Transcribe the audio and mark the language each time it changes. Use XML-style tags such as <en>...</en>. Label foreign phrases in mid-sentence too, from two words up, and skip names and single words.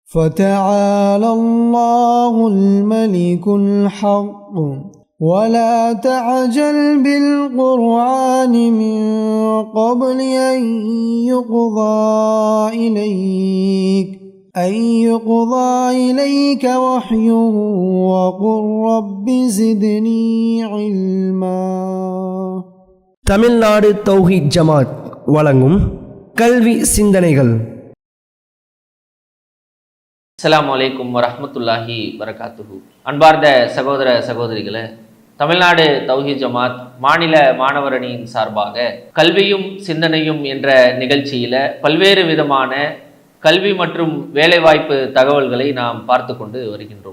<ar>فتعالى الله الملك الحق ولا تعجل بالقرآن من قبل أن يقضى إليك وحيه وقل رب زدني علما.</ar> <ta>தமிழ்நாடு தௌஹீத் ஜமாத் வழங்கும் கல்வி சிந்தனைகள்.</ta> <ar>السلام عليكم ورحمة الله وبركاته.</ar> <ta>அன்பார்ந்த சகோதர சகோதரிகளே, தமிழ்நாடு தௌஹீத் ஜமாத் மாநில மாணவர் அணியின் சார்பாக கல்வியும் சிந்தனையும் என்ற நிகழ்ச்சியில் பல்வேறு விதமான கல்வி மற்றும் வேலைவாய்ப்பு தகவல்களை நாம் பார்த்து கொண்டு வருகின்றோம்.</ta>